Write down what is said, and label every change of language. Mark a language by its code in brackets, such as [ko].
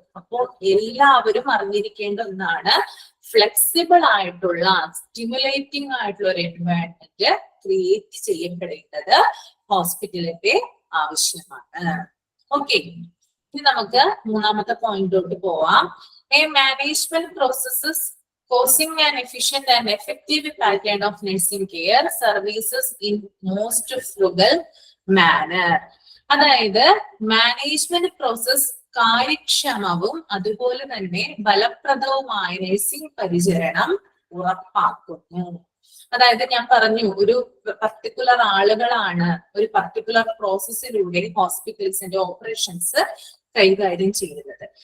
[ml] അപ്പോൾ എല്ലാവരും അറിഞ്ഞിരിക്കേണ്ട ഒന്നാണ്, ഫ്ലെക്സിബിൾ ആയിട്ടുള്ള സ്റ്റിമുലേറ്റിംഗ് ആയിട്ടുള്ള ഒരു എൻവയോൺമെന്റ് ക്രിയേറ്റ് ചെയ്യപ്പെടേണ്ടത് ഹോസ്പിറ്റലിന്റെ ആവശ്യമാണ്. ഓക്കെ, ഇനി നമുക്ക് മൂന്നാമത്തെ പോയിന്റിലോട്ട് പോവാം. [en] A management processes causing an efficient and effective pattern of nursing care services in most frugal manner. [ml] അതായത് മാനേജ്മെന്റ് പ്രോസസ് കാര്യക്ഷമവും അതുപോലെ തന്നെ ഫലപ്രദവുമായ നഴ്സിംഗ് പരിചരണം ഉറപ്പാക്കുന്നു. അതായത് ഞാൻ പറഞ്ഞു, ഒരു പർട്ടിക്കുലർ ആളുകളാണ് ഒരു പർട്ടിക്കുലർ പ്രോസസ്സിലൂടെ ഹോസ്പിറ്റൽസിന്റെ ഓപ്പറേഷൻസ് കൈകാര്യം ചെയ്യുന്നത്.